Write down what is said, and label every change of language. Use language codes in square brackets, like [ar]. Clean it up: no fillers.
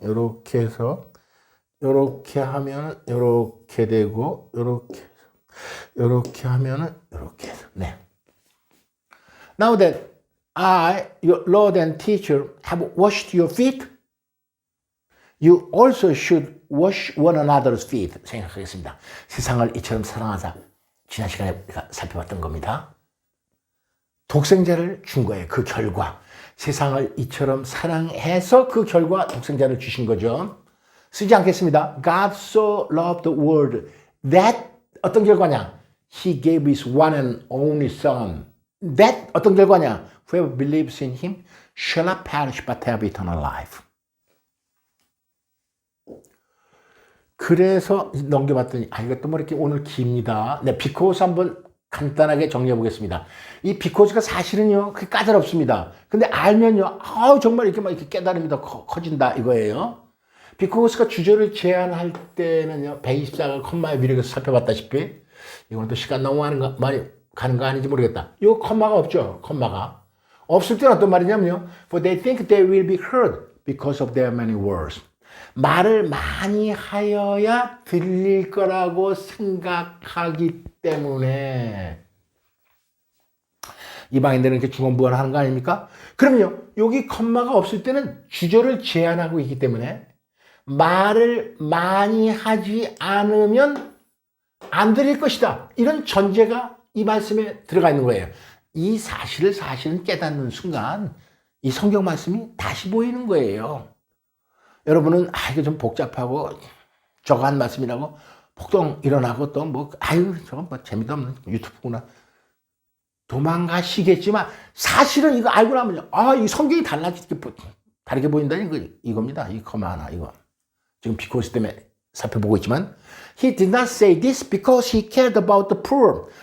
[ko] 요렇게 해서 요렇게 하면 요렇게 되고 요렇게 하면은 요렇게 해서 네. [en] Now that I, your Lord and teacher, have washed your feet, you also should wash one another's feet. [ko] 생각하겠습니다. 세상을 이처럼 사랑하사 지난 시간에 우리가 살펴봤던 겁니다. 독생자를 준 거예요. 그 결과. 세상을 이처럼 사랑해서 그 결과 독생자를 주신 거죠. 쓰지 않겠습니다. [en] God so loved the world that [ko] 어떤 결과냐? [en] He gave his one and only son. [ko] That 어떤 결과냐? [en] Whoever believes in him shall not perish but have eternal life. [ko] 그래서 넘겨봤더니 이것도 뭐 이렇게 오늘 깁니다. 네, because 한번 간단하게 정리해 보겠습니다. 이 because가 사실은요, 그게 까다롭습니다. 근데 알면요, 정말 이렇게 막 이렇게 깨달음이 더 커진다 이거예요. because가 주절을 제한할 때는요, 124가 컴마의 위력에서 살펴봤다시피, 이건 또 시간 너무 많이 가는 거 아닌지 모르겠다. 이 컴마가 없죠, 컴마가. 없을 때는 어떤 말이냐면요, [en] for they think they will be heard because of their many words. [ko] 말을 많이 하여야 들릴 거라고 생각하기 때문에 이방인들은 이렇게 중언부언하는 거 아닙니까? 그럼요, 여기 컴마가 없을 때는 주절을 제한하고 있기 때문에 말을 많이 하지 않으면 안 들릴 것이다. 이런 전제가 이 말씀에 들어가 있는 거예요. 이 사실을 사실은 깨닫는 순간 이 성경 말씀이 다시 보이는 거예요. 여러분은 이거 좀 복잡하고 저거 한 말씀이라고 폭동 일어나고 또 저건 뭐 재미도 없는 유튜브구나 도망가시겠지만 사실은 이거 알고 나면요, 이 성경이 다르게 보인다는 이겁니다. 이 컴마 하나 이거 지금 비코스 때문에 살펴보고 있지만 [en] He did not say this because he cared about the poor.